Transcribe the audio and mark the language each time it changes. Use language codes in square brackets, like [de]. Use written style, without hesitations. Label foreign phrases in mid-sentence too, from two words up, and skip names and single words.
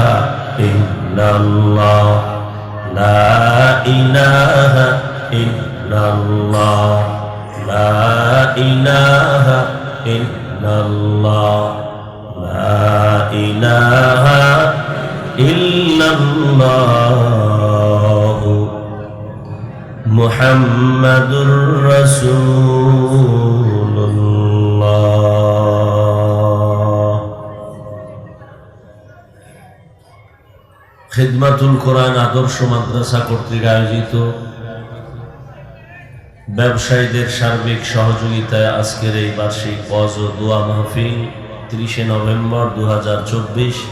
[ar] الا اللہ لا الہ الا اللہ لا الہ الا اللہ لا الہ الا اللہ محمد رسول الله. [bn] খিদমাতুল কোরআন আদর্শ মাদ্রাসা কর্তৃক আয়োজিত ব্যবসায়ীদের সার্বিক সহযোগিতায় আজকের এই বার্ষিক ওয়াজ ও দোয়া মাহফিল 30 নভেম্বর 2024।